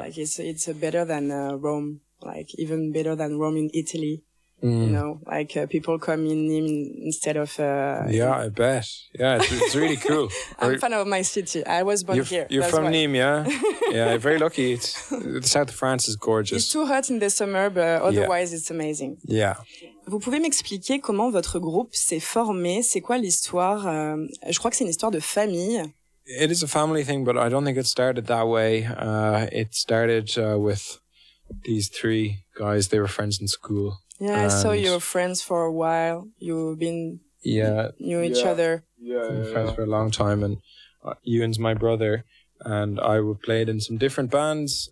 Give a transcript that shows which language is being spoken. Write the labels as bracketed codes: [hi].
[en] Like it's better than Rome, like even better than Rome in Italy. Mm. You know, like people come in Nîmes instead of... Yeah, I bet. Yeah, it's really cool. I'm a fan of my city. I was born here. You're from Nîmes, yeah? Yeah, you're very lucky. The south of France is gorgeous. It's too hot in the summer, but otherwise it's amazing. Yeah. [fr] Vous pouvez m'expliquer comment votre groupe s'est formé? C'est quoi l'histoire? Je crois que c'est une histoire de famille. [en] It is a family thing, but I don't think it started that way. It started with these three guys. They were friends in school. Yeah, I saw your friends for a while. You've been knew each other. Yeah, friends yeah. for a long time. And Ewan's my brother, and I played in some different bands.